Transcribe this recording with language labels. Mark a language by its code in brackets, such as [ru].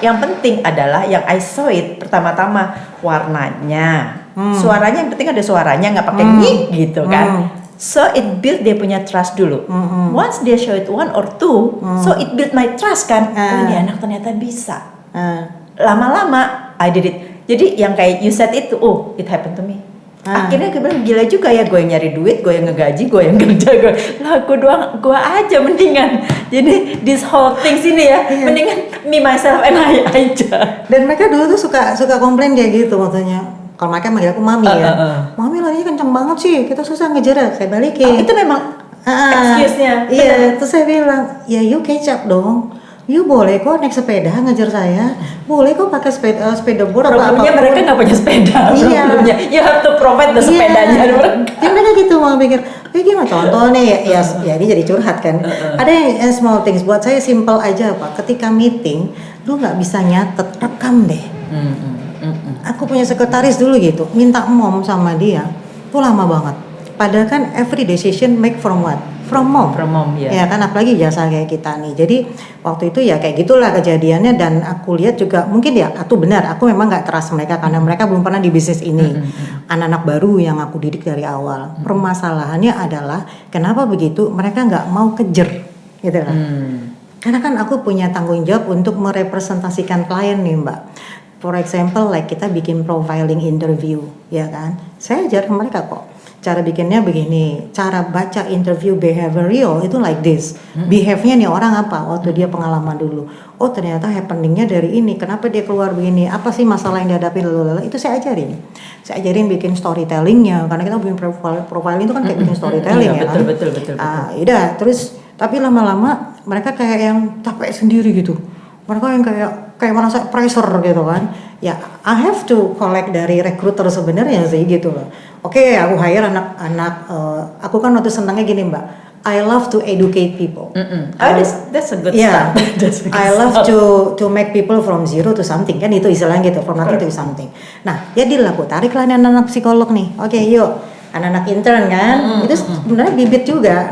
[id] Yang penting adalah yang [en] I saw it [id] pertama-tama warnanya. Suaranya yang penting ada suaranya, nggak pakai nyik gitu kan. [en] So it build [id] dia punya trust dulu. [en] Once dia show it 1 or 2, so it build my trust kan. [id] Oh ini anak ternyata bisa. Lama-lama [en] I did it. [id] Jadi yang kayak [en] you said itu, oh it happened to me. [id] Akhirnya gue bilang gila juga ya, gue yang nyari duit, gue yang ngegaji, gue yang kerja, gue aja mendingan. [en] Jadi this whole things [id] ini ya, mendingan [en] me myself and I aja. [id] Dan mereka dulu tuh suka komplain kayak gitu maksudnya. Kalau mereka manggil aku mami ya, mami larinya kencang banget sih, kita susah ngejar. Saya balikin. Itu memang excuse-nya. Iya, terus saya bilang, ya [en] you catch up [id] dong. You boleh kok naik sepeda ngejar saya, boleh kok pakai sepeda board atau apa. Problemnya mereka nggak punya sepeda. Iya. Problemnya, [en] you have to provide the [id] sepedanya. Ya mereka gitu mau pikir, gimana contoh nih ya ini jadi curhat kan. Ada yang small things buat saya simple aja Pak. Ketika meeting, lu nggak bisa nyatet, rekam deh. Aku punya sekretaris dulu gitu, minta mom sama dia, tuh lama banget. Padahal kan [en] every decision make from what? From mom. [id] Ya kan, apalagi jasa kayak kita nih. Jadi waktu itu ya kayak gitulah kejadiannya, dan aku lihat juga mungkin ya aku benar, aku memang nggak trust mereka karena mereka belum pernah di bisnis ini. Anak-anak baru yang aku didik dari awal. Permasalahannya adalah kenapa begitu mereka nggak mau kejar, gitu kan? Karena kan aku punya tanggung jawab untuk merepresentasikan klien nih Mbak. [en] For example, like [id] kita bikin [en] profiling interview, ya kan? [id] Saya ajar mereka kok. Cara bikinnya begini, cara baca interview behavioral itu [en] like this. [id] Behave-nya nih orang apa? Waktu dia pengalaman dulu. Oh ternyata happening-nya dari ini. Kenapa dia keluar begini? Apa sih masalah yang dihadapi? Itu saya ajarin. Saya ajarin bikin storytelling-nya. Karena kita bikin profiling itu kan kayak bikin storytelling ya kan? Betul. Yaudah, terus tapi lama-lama mereka kayak yang capek sendiri gitu. Mereka yang kayak merasa pressure gitu kan. Ya, [en] I have to collect [id] dari recruiter sebenarnya sih gitu loh. Oke, aku hire anak-anak. Aku kan waktu senangnya gini Mbak. [en] I love to educate people. That's a good start. I love to make people from zero to something [id] kan, itu istilahnya gitu, [en] from nothing to something. [id] Nah, jadi aku tarik lah anak-anak psikolog nih. Oke, yuk. Anak-anak intern kan, itu sebenarnya bibit juga.